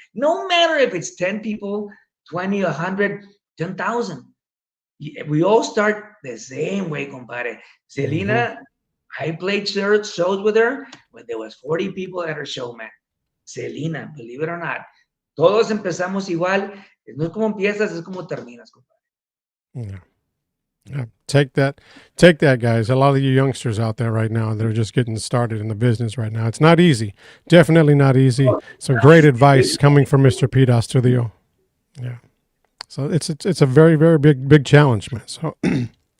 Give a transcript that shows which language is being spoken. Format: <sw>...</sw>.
<en>No matter if it's 10 people, 20, 100, 10,000. We all start the same way, compadre. Selena, I played shows with her when there was 40 people at her show, man. Selena, believe it or not.</en> <es>Todos empezamos igual. No es como empiezas, es como terminas, compadre.</es> <en>Yeah. Take that, guys. A lot of you youngsters out there right now that are just getting started in the business right now. It's not easy. Definitely not easy. Some great advice coming from Mr. Pete Astudillo. Yeah. So it's a very, very big challenge, man.</en>